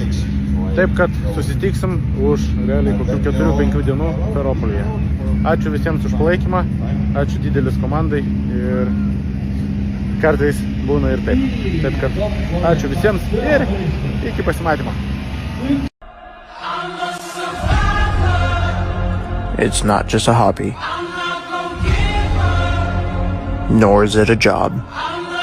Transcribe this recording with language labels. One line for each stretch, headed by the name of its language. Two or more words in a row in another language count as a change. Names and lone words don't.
Lithuanian: Taip, kad susitiksim už realiai kokių 4-5 dienų Ferropolyje. Ačiū visiems už palaikymą, ačiū didelis komandai ir kartais būna ir taip. Taip, kad ačiū visiems ir iki pasimatymo.
English: It's not just a hobby, nor is it a job.